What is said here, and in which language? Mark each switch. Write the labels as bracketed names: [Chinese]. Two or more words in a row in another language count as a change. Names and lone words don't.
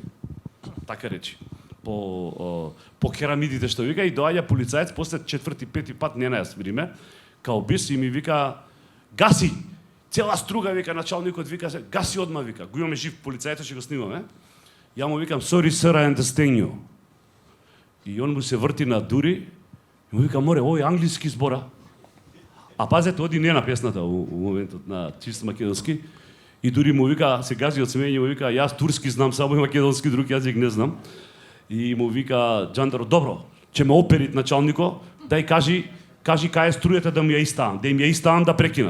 [Macedonian] Така речи. По керамидите што вика и доаѓа полицаец после 4-5 пат не на јас време, као бис и ми вика гаси. Цела струга вика началникот вика гаси одма вика. Го имаме жив полицајец што го снимаме. Ја му викам [English] sorry sir I understand you. [Macedonian] И он му се врти на дури и му вика море овој англиски збора. А пазете, оди не на песната у моментот на чисто македонски. И дури му вика, се гази од смење, му вика, јас турски знам, само и македонски, друг јазик не знам. И му вика Джандаро, добро, ќе ме оперит началнико, дај кажи кај е струјата да ми ја иставам, да им ја иставам да прекинат.